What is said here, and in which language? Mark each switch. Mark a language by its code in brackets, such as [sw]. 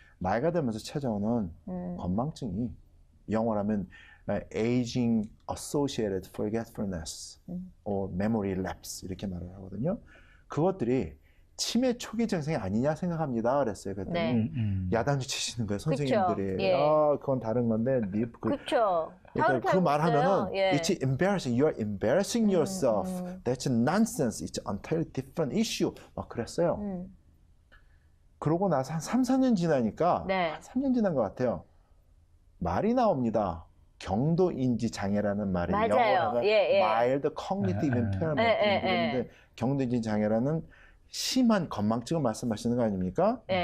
[ko] 나이가 들면서 찾아오는 건망증이 영어로 하면 [en] aging associated forgetfulness or memory lapse [ko] 이렇게 말을 하거든요. 그것들이 치매 초기 증상이 아니냐 생각합니다. 그랬어요. 그랬더니 야단을 치시는 거예요. 선생님들이. 그건 다른 건데. 그렇죠. 그러니까 그 말하면은 [en] it's embarrassing. You are embarrassing yourself. That's nonsense. It's an entirely different issue. [ko] 막 그랬어요. 그러고 나서 한 3, 4년 지나니까 3년 지난 것 같아요. 말이 나옵니다. 경도인지 장애라는 말이 영어로 하면 [en] mild cognitive impairment [ko] 그런데 경도인지 장애라는 심한 건망증을 말씀하시는 거 아닙니까?